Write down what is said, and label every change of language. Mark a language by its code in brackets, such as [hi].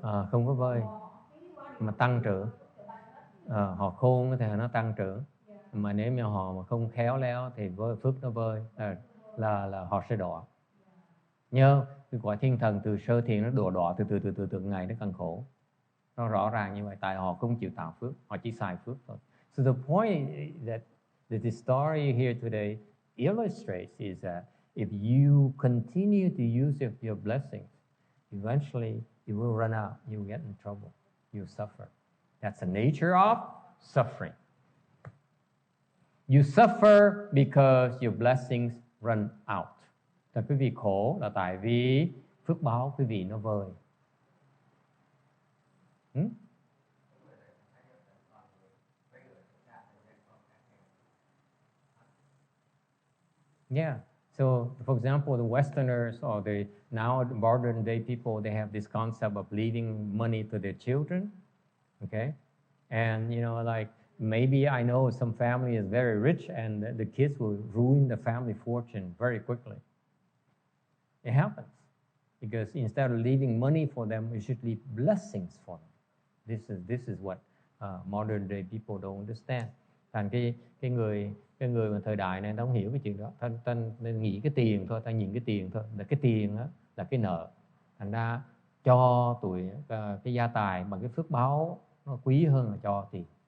[vi] Không có vơi mà tăng trưởng. Họ khôn thì nó tăng trưởng, mà nếu như họ mà không khéo léo thì phước nó vơi, là họ sẽ đọa. Nhớ cái quả thiên thần từ sơ thiện nó đọa từ ngày nó càng khổ. Nó rõ ràng như vậy, tại họ không chịu tạo phước, họ chỉ xài phước thôi. [en] So the point that the story here today illustrates is that if you continue to use your blessings, eventually you will run out, you will get in trouble, you suffer. That's the nature of suffering. You suffer because your blessings run out. [vi] Là quý vị khổ là tại vì phước báo quý vị nó vơi. [en] Yeah. So, for example, the Westerners or the now modern day people, they have this concept of leaving money to their children. Okay, and like maybe I know some family is very rich, and the kids will ruin the family fortune very quickly. It happens because instead of leaving money for them, we should leave blessings for them. This is what modern day people don't understand. [vi] Thành cái người mà thời đại này ta không hiểu cái chuyện đó. Ta nghĩ cái tiền thôi, ta nhìn cái tiền thôi. Là cái tiền đó là cái nợ. Thành ra cho tụi cái gia tài bằng cái phước báo nó quý hơn là cho tiền.